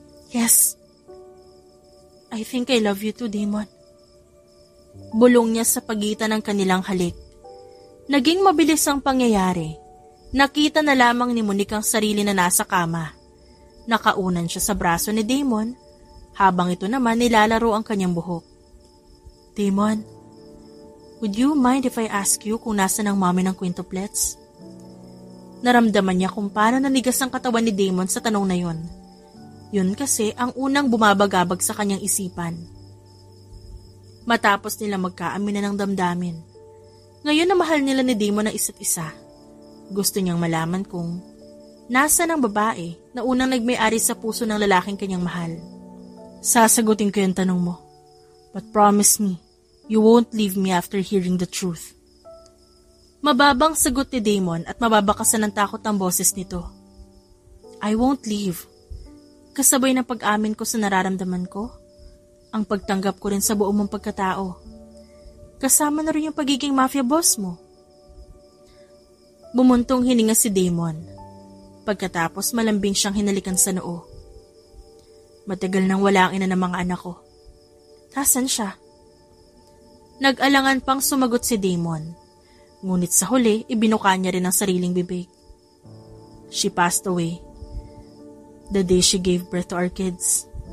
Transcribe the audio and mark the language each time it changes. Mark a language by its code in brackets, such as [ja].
[en] Yes, I think I love you too, Damon. [tl] Bulong niya sa pagitan ng kanilang halik. Naging mabilis ang pangyayari. Nakita na lamang ni Monique ang sarili na nasa kama. Nakaunan siya sa braso ni Damon habang ito naman nilalaro ang kanyang buhok. [en] Damon, would you mind if I ask you [tl] kung nasa ng mami ng [en] quintuplets? [tl] Naramdaman niya kung paano nanigas ang katawan ni Damon sa tanong na yon. Yun kasi ang unang bumabagabag sa kanyang isipan. Matapos nila magkaamin na ng damdamin. Ngayon na mahal nila ni Damon ang isa't isa. Gusto niyang malaman kung nasa ng babae na unang nagmay-ari sa puso ng lalaking kanyang mahal. Sasagutin ko yung tanong mo. [en] But promise me, you won't leave me after hearing the truth. [tl] Mababang sagot ni Damon at mababakasan ng takot ang boses nito. [en] I won't leave. [tl] Kasabay ng pag-amin ko sa nararamdaman ko, ang pagtanggap ko rin sa buong mong pagkatao. Kasama na rin yung pagiging mafia boss mo. Bumuntong hininga si Damon. Pagkatapos malambing siyang hinalikan sa noo. Matagal nang wala ang ina ng mga anak ko. Nasaan siya? Nag-alangan pang sumagot si Damon. Ngunit sa huli, ibinuka niya rin ang sariling bibig. [en] She passed away the day she gave birth to our kids.